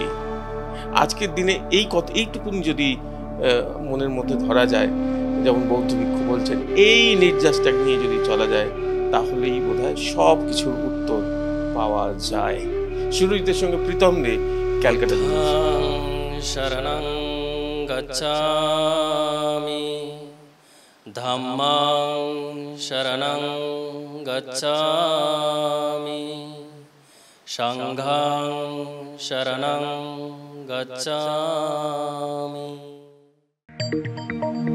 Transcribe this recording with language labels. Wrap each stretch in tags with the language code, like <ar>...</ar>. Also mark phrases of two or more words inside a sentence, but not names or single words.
<bn>আজকের দিনে এই কথা এইটুকুনি যদি মনের মধ্যে ধরা যায়, যেমন বৌদ্ধ ভিক্ষু বলছেন, এই নির্যাসটা নিয়ে যদি চলা যায় তাহলেই বোধহয় সব কিছুর উত্তর পাওয়া যায়। সুরজিতের সঙ্গে প্রীতম দে, ক্যালকাটা।</bn> <pi>শরণং গচ্ছামি ধাম্মাং শরণং গচ্ছামি সংঘাং শরণং গচ্ছামি।</pi>